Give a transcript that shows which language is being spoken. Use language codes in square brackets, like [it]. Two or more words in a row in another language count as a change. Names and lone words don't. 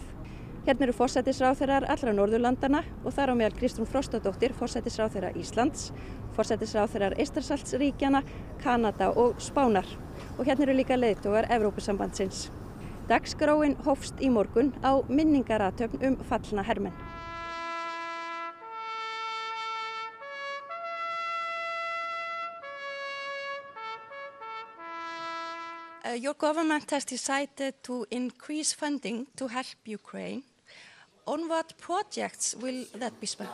[is] Hérna eru forsætisráðherrar allra Norðurlandana og þar á meðal Kristrún Frostadóttir, forsætisráðherra Íslands, forsætisráðherrar Eystrasaltsríkjanna, Kanada og Spánar. Og hérna eru líka leiðtogar Evrópusambandsins. Dagskráin hófst í morgun á minningarathöfn fallna hermenn. [en] Your government has decided to increase funding to help Ukraine. On what projects will that be spent?